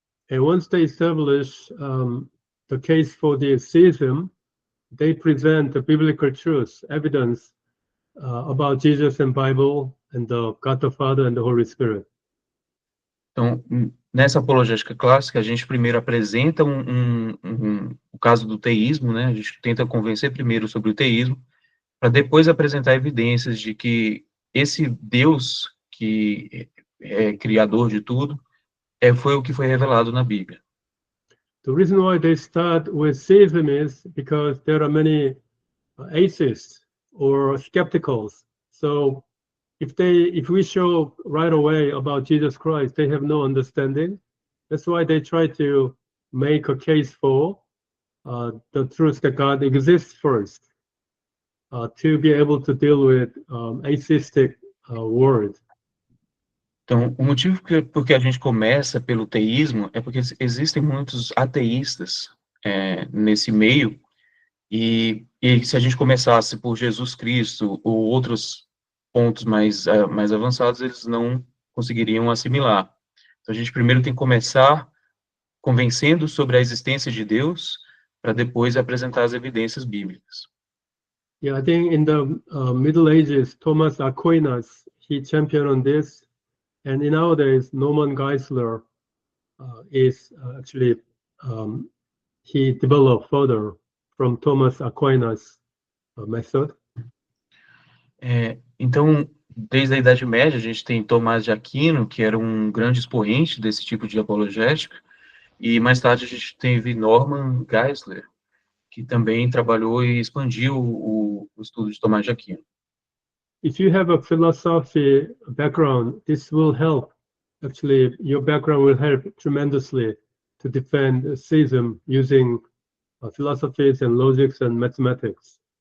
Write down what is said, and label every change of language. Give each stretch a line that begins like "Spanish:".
English: And once they establish the case for the theism, they present the biblical truth, evidence about Jesus and Bible and the God the Father and the Holy Spirit.
Portuguese: Então, nessa apologética clássica, a gente primeiro apresenta o caso do teísmo, né? A gente tenta convencer primeiro sobre o teísmo, para depois apresentar evidências de que esse Deus que é criador de tudo, foi o que foi revelado na Bíblia.
English: The reason why they start with theism is because there are many atheists or skepticals. So if we show right away about Jesus Christ, they have no understanding. That's why they try to make a case for the truth that God exists first, to be able to deal with atheistic world.
Portuguese: Então, o motivo porque a gente começa pelo teísmo é porque existem muitos ateístas nesse meio, e se a gente começasse por Jesus Cristo ou outros pontos mais avançados, eles não conseguiriam assimilar. Então, a gente primeiro tem que começar convencendo sobre a existência de Deus, para depois apresentar as evidências bíblicas.
English: Yeah, I think in the Middle Ages, Thomas Aquinas, he championed on this. And in nowadays, Norman Geisler is actually, he developed further from Thomas Aquinas' method.
Portuguese: Então, desde a Idade Média, a gente tem Tomás de Aquino, que era um grande expoente desse tipo de apologética, e mais tarde a gente teve Norman Geisler, que também trabalhou e expandiu o estudo de Tomás de Aquino.
English: If you have a philosophy background, this will help. Actually, your background will help tremendously to defend theism using philosophies and logics and mathematics.